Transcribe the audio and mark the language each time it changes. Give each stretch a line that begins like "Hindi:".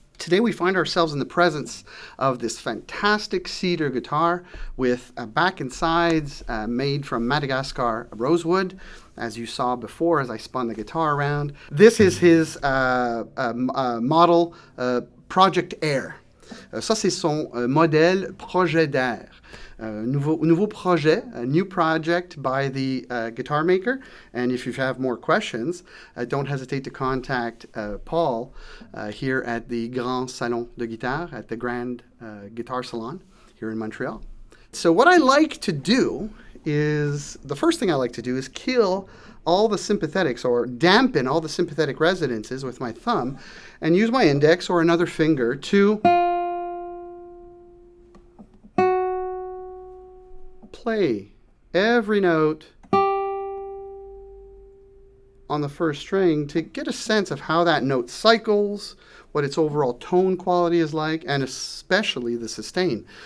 English: Today we find ourselves in the presence of this fantastic cedar guitar with back and sides made from Madagascar rosewood, as you saw before as I spun the guitar around. This is his model Project Aire.
French: Ça, c'est son modèle Projet d'Aire. Nouveau projet,
English: a new project by the guitar maker. And if you have more questions, don't hesitate to contact Paul here at the Grand Salon de Guitare, at the Grand Guitar Salon here in Montreal. So what I like to do is, the first thing I like to do is kill all the sympathetics, or dampen all the sympathetic resonances with my thumb, and use my index or another finger to play every note on the first string to get a sense of how that note cycles, what its overall tone quality is like, and especially the sustain.